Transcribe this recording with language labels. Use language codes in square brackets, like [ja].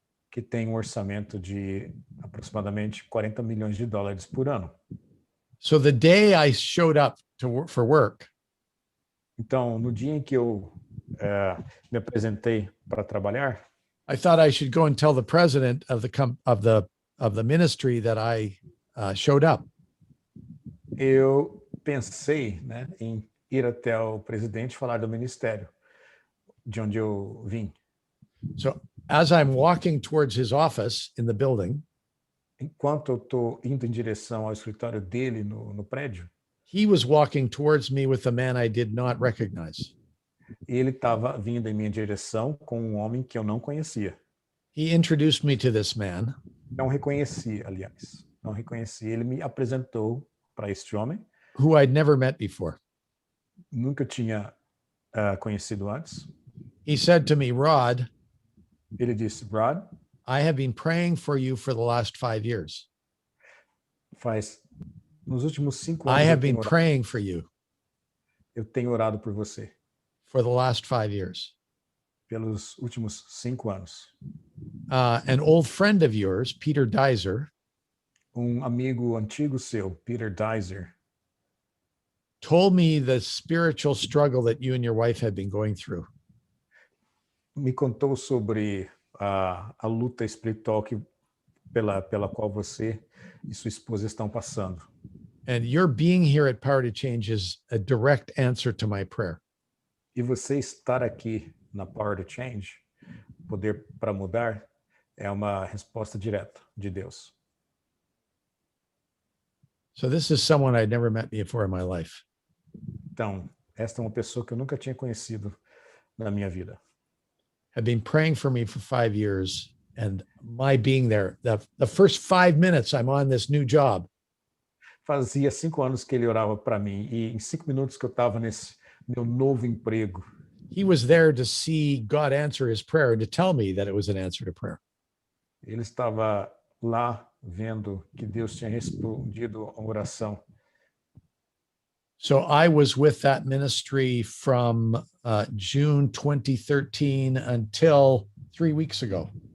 [pt] Que tem orçamento de aproximadamente $40 milhões por ano. [en] So the day I showed up for work, [pt] então, no dia em que eu me apresentei para trabalhar, [en] I thought I should go and tell the president of the ministry that I showed up. [pt] Eu pensei, né, em ir até o presidente e falar do ministério de onde eu vim. [en] So as I'm walking towards his office in the building, [pt] enquanto eu estou indo em direção ao escritório dele no prédio, [en] he was walking towards me with a man I did not recognize. [pt] Ele estava vindo em minha direção com um homem que eu não conhecia. [en] He introduced me to this man. [pt] Não reconheci, aliás. Não reconheci. Ele me apresentou para este homem. [en] Who I'd never met before. [pt] Nunca tinha conhecido antes. [en] He said to me, Rod. [pt] Ele disse, Rod. [en] I have been praying for you for the last 5 years. [pt] Nos últimos 5 anos. [en] I have been praying for you. [pt] Eu tenho orado por você. [en] For the last 5 years. [pt] Pelos últimos 5 anos. [en] An old friend of yours, Peter Dizer. [pt] Amigo antigo seu, Peter Dizer. [en] Told me the spiritual struggle that you and your wife had been going through. [pt] Me contou sobre a luta espiritual pela qual você e sua esposa estão passando. [en] And your being here at Power to Change is a direct answer to my prayer. [pt] E você estar aqui na Power to Change, Poder para Mudar, é uma resposta direta de Deus. [en] So this is someone I'd never met before in my life. [pt] Então, esta é uma pessoa que eu nunca tinha conhecido na minha vida. [en] Had been praying for me for 5 years And my being there, the first 5 minutes I'm on this new job, [pt] Fazia 5 anos que ele orava para mim, e em 5 minutos que eu estava nesse meu novo emprego, [en] he was there to see God answer his prayer and to tell me that it was an answer to prayer. [pt] ele estava lá vendo que Deus tinha respondido a oração. [en] So I was with that ministry from June 2013 until 3 weeks ago.